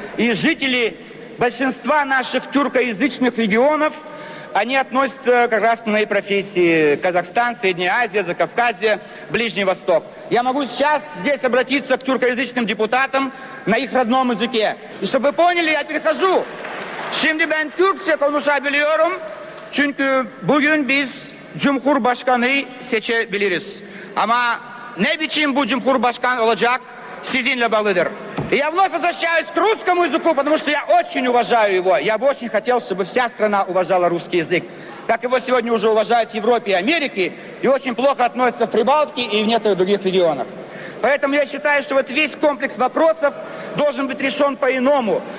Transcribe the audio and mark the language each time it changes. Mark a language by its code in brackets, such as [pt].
[ru] И жители большинства наших тюркоязычных регионов, они относятся как раз к моей профессии. Казахстан, Средняя Азия, Закавказье, Ближний Восток. Я могу сейчас здесь обратиться к тюркоязычным депутатам на их родном языке. И чтобы вы поняли, я перехожу. [tr] Şimdi ben Türkçe konuşabiliyorum. Çünkü bugün biz Cumhurbaşkanı seçebiliriz. Ama ne biçim bu Cumhurbaşkanı olacak sizinle bağlıdır. [ru] И я вновь возвращаюсь к русскому языку, потому что я очень уважаю его. Я бы очень хотел, чтобы вся страна уважала русский язык. Как его сегодня уже уважают в Европе и Америке, и очень плохо относятся в Прибалтике и в некоторых других регионах. Поэтому я считаю, что вот весь комплекс вопросов должен быть решен по-иному.